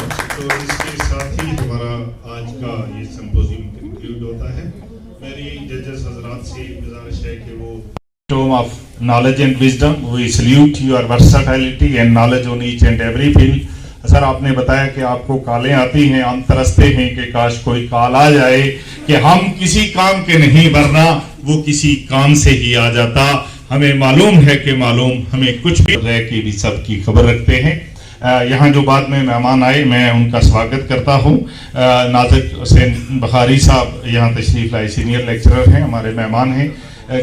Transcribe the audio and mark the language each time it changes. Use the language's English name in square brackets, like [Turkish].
[Hindi] तो इसके साथ ही हमारा आज का ये सिंपोजियम कंक्लूड होता है। मेरी जजेस हजरात से गुजारिश है कि वो [English] tome of knowledge and wisdom, we salute your versatility and knowledge on each and every field. [Hindi] Sir आपने बताया कि आपको कॉलें आती हैं, हम तरसते हैं कि काश कोई कॉल आ जाए कि हम किसी काम के नहीं वरना वो किसी काम से ही आ जाता। हमें मालूम है कि हमें कुछ भी रह की भी सबकी खबर रखते हैं। यहाँ जो बाद में मेहमान आए मैं उनका स्वागत करता हूँ। नाज़िक हुसैन बुखारी साहब यहाँ तशरीफ़ लाए, सीनियर लेक्चरर हैं, हमारे मेहमान हैं।